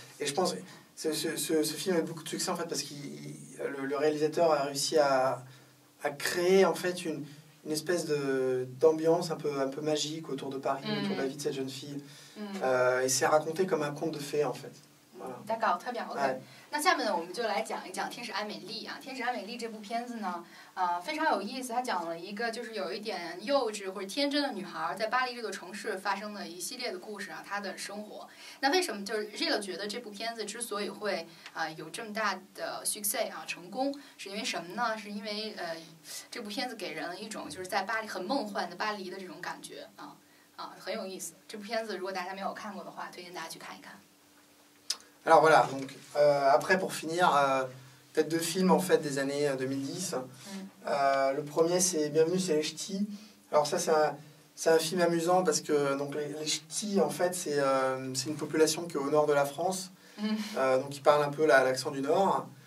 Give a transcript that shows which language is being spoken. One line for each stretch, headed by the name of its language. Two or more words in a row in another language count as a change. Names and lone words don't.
French: Et je pense que ce film a eu beaucoup de succès, en fait, parce que le réalisateur a réussi à créer en fait une espèce d'ambiance un peu magique autour de Paris, autour de la vie de cette jeune fille. Et c'est raconté comme un conte de fées en fait. Voilà. D'accord, très bien.
English: OK。
Chinese: 那下面呢，我们就来讲一讲《天使爱美丽》啊。《天使爱美丽》这部片子呢，非常有意思。它讲了一个就是有一点幼稚或者天真的女孩在巴黎这座城市发生的一系列的故事啊，她的生活。那为什么就是Gilles觉得这部片子之所以会有这么大的 success 啊成功，是因为什么呢？是因为这部片子给人了一种就是在巴黎很梦幻的巴黎的这种感觉很有意思。这部片子如果大家没有看过的话，推荐大家去看一看。
French: Alors voilà, donc après pour finir, peut-être 2 films en fait des années 2010. Le premier c'est Bienvenue c'est les Ch'tis. Alors ça c'est un film amusant parce que donc les Ch'tis en fait c'est une population qui est au nord de la France, donc ils parlent un peu l'accent du nord.